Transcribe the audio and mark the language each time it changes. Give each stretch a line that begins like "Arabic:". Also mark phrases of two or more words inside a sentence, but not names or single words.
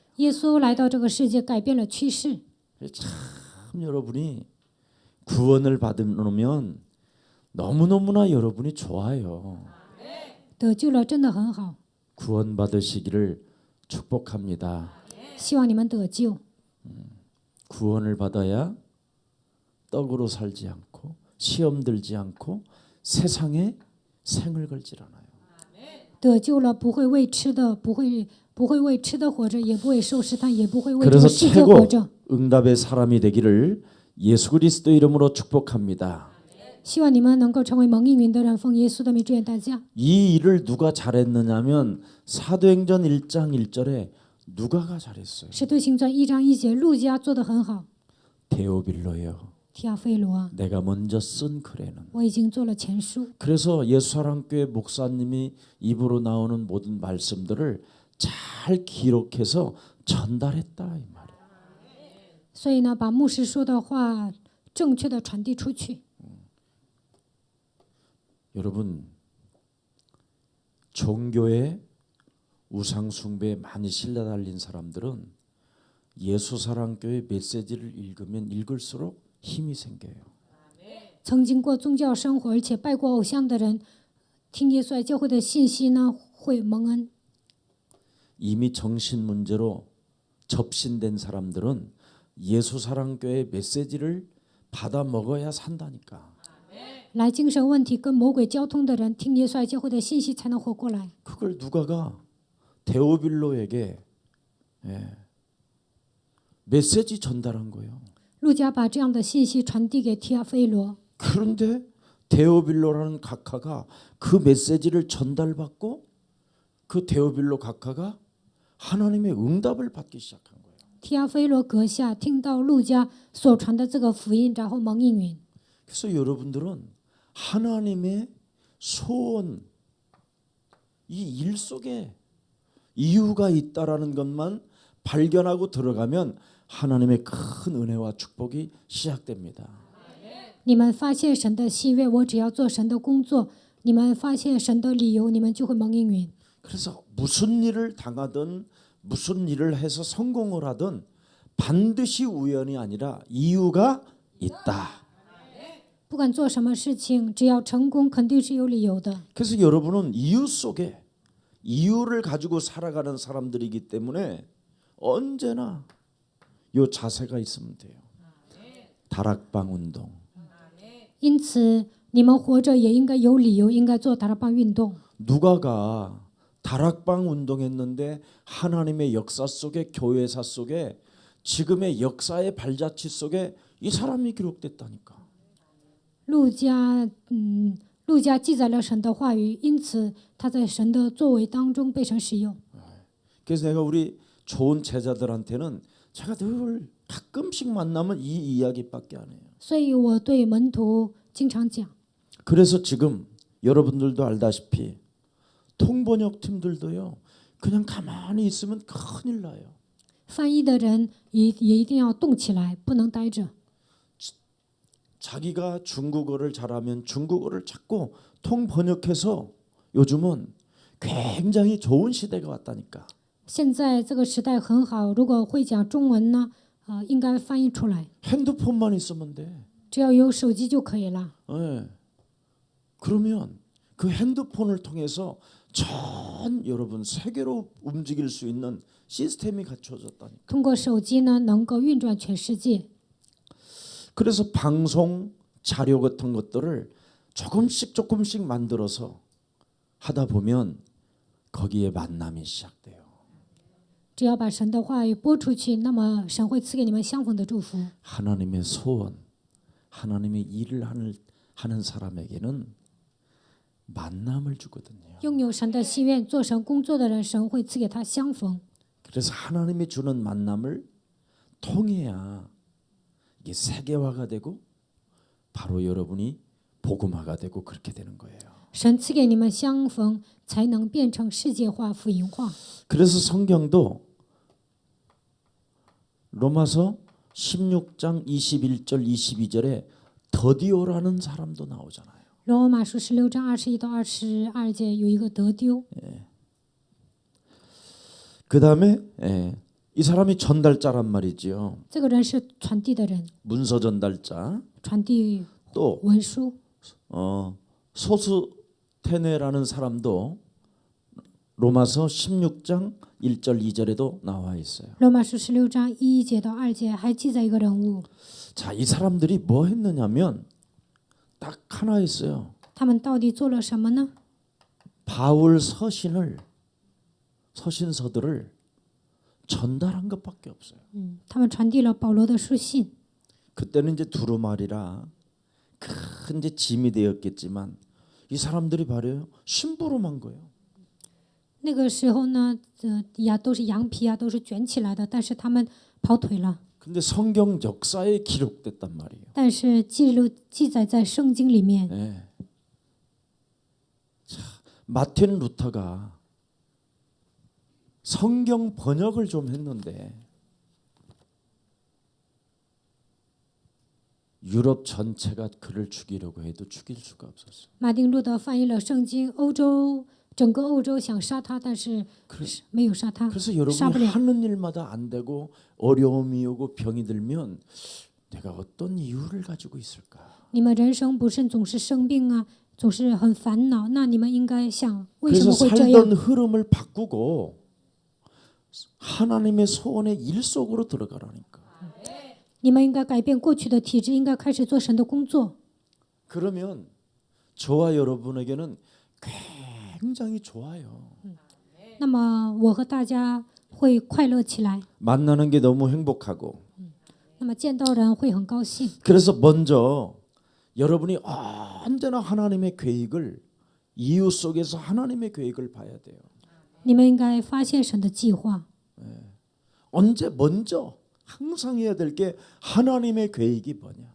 Chinese: 耶稣来到这个世界，改变了趋势。
Korean: 참 여러분이 구원을 받으면 너무너무나 여러분이 좋아요.
Chinese: 得救了真的很好，
Korean: 구원 받으시기를 축복합니다.
Chinese: 希望你们得救。
Korean: 구원을 받아야 떡으로 살지 않고 시험 들지 않고 세상에 생을 걸질 않아요.
Chinese: 得救了不会为吃的，不会为吃的活着，也不会受试探，也不会为这
Korean: 그래서
Chinese: 个世界活
Korean: 최고
Chinese: 着。
Korean: 응답의 사람이 되기를 예수 그리스도 이름으로 축복합니다.
Chinese: 希望你们能够成为蒙应允的人，奉耶稣的名祝愿大家。
Korean: 이 일을 누가 잘했느냐면 사도행전 1장 1절에 누가가 잘했어요.
Chinese: 使徒行传1章1节，路加做得很好。
Korean: 데오빌로요.
Chinese: 提亚菲罗，
Korean: 내가 먼저 쓴 글에는.
Chinese: 我已经做了前书。
Korean: 그래서 예수사랑교회 목사님이 입으로 나오는 모든 말씀들을 잘 기록해서 전달했다 이 말이에요.
Chinese: 所以呢，把牧师说的话正确的传递出去。
Korean: 여러분 종교에 우상 숭배에 많이 신뢰달린 사람들은 예수사랑교회 메시지를 읽으면 읽을수록 힘이 생겨요.
Chinese: 曾经过宗教生活而且拜过偶像的人，听耶稣爱教会的信息呢，会蒙恩。
Korean: 이미 정신 문제로 접신된 사람들은 예수사랑교회 메시지를 받아 먹어야 산다니까.
Chinese: 来精神问题跟魔鬼交通的人，听耶稣爱教会的信息才能活过来。
Korean: 그걸 누가가 데오빌로에게 메시지 전달한 거예요.
Chinese: 路加把这样的信息传递给提阿非罗，
Korean: 그런데 데오빌로라는 각하가 그 메시지를 전달받고 그 데오빌로 각하가 하나님의 응답을 받기 시작한 거예요.
Chinese: 提阿非罗阁下听到路加所传的这个福音，然后蒙应允。
Korean: 그래서 여러분들은 하나님의 소원, 이 일 속에 이유가 있다라는 것만 발견하고 들어가면 하나님의 큰 은혜와 축복이 시작됩니다.
Chinese: 你们发现神的喜悦，我只要做神的工作。你们发现神的理由，你们就会蒙应允。
Korean: 그래서 무슨 일을 당하든 무슨 일을 해서 성공을 하든 반드시 우연이 아니라 이유가 있다.
Chinese: 不管做什么事情，只要成功，肯定是有理由的。
Korean: 그래서 여러분은 이유 속에 이유를 가지고 살아가는 사람들이기 때문에 언제나 요 자세가 있으면 돼요. 다락방 운동.
Chinese: 因此，你们活着也应该有理由，应该做达拉邦运动。
Korean: 누가가 다락방 운동했는데 하나님의 역사 속에 교회사 속에 지금의 역사의 발자취 속에 이 사람이 기록됐다니까.
Chinese: 路加记载了神的话语，因此他在神的作为当中被神使用。
Korean: 그래서 내가 우리 좋은 제자들한테는 제가 늘 가끔씩 만나면 이 이야기밖에 안 해요.
Chinese: 所以我对门徒经常讲，
Korean: 그래서 지금 여러분들도 알다시피 통번역 팀들도요. 그냥 가만히 있으면 큰일 나요.
Chinese: 翻译的人也一定要动起来，不能待着。
Korean: 자기가 중국어를 잘하면 중국어를 자꾸 통번역해서 요즘은 굉장히 좋은 시대가 왔다니까.
Chinese: 现在这个时代很好，如果会讲中文呢，应该翻译出来，
Korean: 핸드폰만 있으면 돼.
Chinese: 只要有手机就可以了。
Korean: 예. 그러면 그 핸드폰을 통해서 전 여러분 세계로 움직일 수 있는 시스템이 갖춰졌다니까.
Chinese: 通过手机呢，能够运转全世界。
Korean: 그래서 방송 자료 같은 것들을 조금씩 만들어서 하다 보면 거기에 만남이 시작돼요.
Chinese: 只要把神的话语播出去，那么神会赐给你们相逢的祝福。
Korean: 하나님의 소원, 하나님의 일을 하는 사람에게는 만남을 주거든요.
Chinese: 拥有神的心愿、做神工作的人，神会赐给他相逢。
Korean: 그래서 하나님이 주는 만남을 통해야 이게 세계화가 되고 바로 여러분이 복음화가 되고 그렇게 되는 거예요.
Chinese: 神赐给你们相逢，才能变成世界化、福音化。
Korean: 그래서 성경도 로마서 16장 21절 22절에 더디오라는 사람도 나오잖아요.
Chinese: 罗马书16章21到22节有一个得丢，
Korean: 그다음에 이 사람이 전달자란 말이지요. 这个人是传递的人， 문서 전달자.
Chinese: 传递
Korean: 또
Chinese: 文书。
Korean: 소스테네라는 사람도 로마서 16장 1절 2절에도 나와 있어요.
Chinese: 罗马书16章1节到2节还记载一个人物，
Korean: 자, 이 사람들이 뭐 했느냐면 딱 하나 있어요.
Chinese: 他们到底做了什么呢？
Korean: 바울 서신서들을 전달한 것밖에 없어요.
Chinese: 他们传递了保罗的书信。
Korean: 그때는 이제 두루마리라 큰 이제 짐이 되었겠지만 이 사람들이 바로 심부름한 거예요.
Chinese: 那个时候呢，都是羊皮啊，都是卷起来的，但是他们跑腿了。
Korean: 근데 성경 역사에 기록됐단 말이에요.
Chinese: 但是记载在圣经里面。
Korean: 네. 자, 마틴 루터가 성경 번역을 좀 했는데 유럽 전체가 그를 죽이려고 해도 죽일 수가 없었어요.
Chinese: 马丁路德翻译了圣经，整个欧洲想杀他，但是没有杀他，
Korean: 그래서
Chinese: 杀不
Korean: 여러분이
Chinese: 了。
Korean: 하는 일마다 안 되고 어려움이 오고 병이 들면 내가 어떤 이유를 가지고 있을까?
Chinese: 你们人生不是总是生病啊，总是很烦恼，那你们应该想，为什
Korean: 그래서
Chinese: 么会这样？
Korean: 살던 흐름을 바꾸고 하나님의 소원의 일 속으로 들어가라니까.
Chinese: 你们应该改变过去的体质，应该开始做神的工作。
Korean: 그러면 저와 여러분에게는 굉장히 좋아요.
Chinese: 那么我和大家会快乐起来，
Korean: 만나는 게 너무 행복하고.
Chinese: 那么见到人会很高兴。
Korean: 그래서 먼저 여러분이 언제나 하나님의 계획을 이유 속에서 하나님의 계획을 봐야 돼요.
Chinese: 你们应该发现神的计划。
Korean: 언제 먼저 항상 해야 될 게 하나님의 계획이 뭐냐.